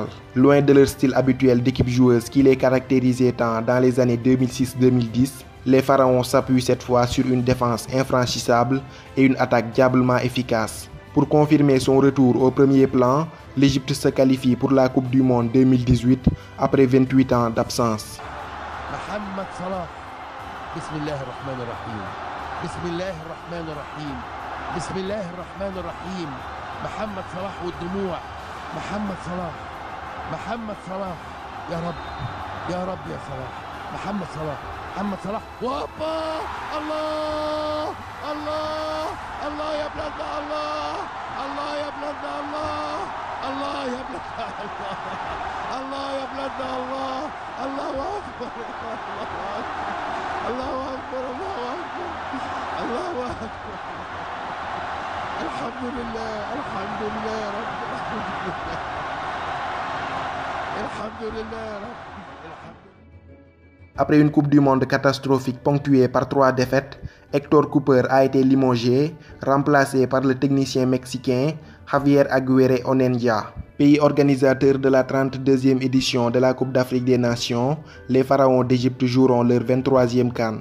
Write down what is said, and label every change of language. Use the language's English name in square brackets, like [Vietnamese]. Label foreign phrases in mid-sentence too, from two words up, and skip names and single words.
[French] Loin de leur style habituel d'équipe joueuse qui les caractérisait tant dans les années 2006-2010, les pharaons s'appuient cette fois sur une défense infranchissable et une attaque diablement efficace. Pour confirmer son retour au premier plan, l'Égypte se qualifie pour la Coupe du Monde 2018 après 28 ans d'absence. Mohamed Salah. [Arabic] بسم الله الرحمن الرحيم. بسم الله الرحمن الرحيم. بسم الله الرحمن الرحيم. Mohamed Salah والدموع. Mohamed Salah. Mohamed Salah. يا رب. يا رب ya Salah. Mohamed Salah. Mohamed Salah. Wapa! Allah! الله! الله يا بلادنا الله! الله يا بلادنا الله! الله يا بلادنا الله! الله يا بلادنا الله! الله أكبر! الله أكبر! الله أكبر! الله أكبر! الحمد لله! الحمد لله! الحمد لله! الحمد لله! [French] Après une Coupe du Monde catastrophique ponctuée par 3 défaites, Hector Cooper a été limogé, remplacé par le technicien mexicain Javier Aguirre Onendia. Pays organisateur de la 32e édition de la Coupe d'Afrique des Nations, les pharaons d'Égypte joueront leur 23e CAN.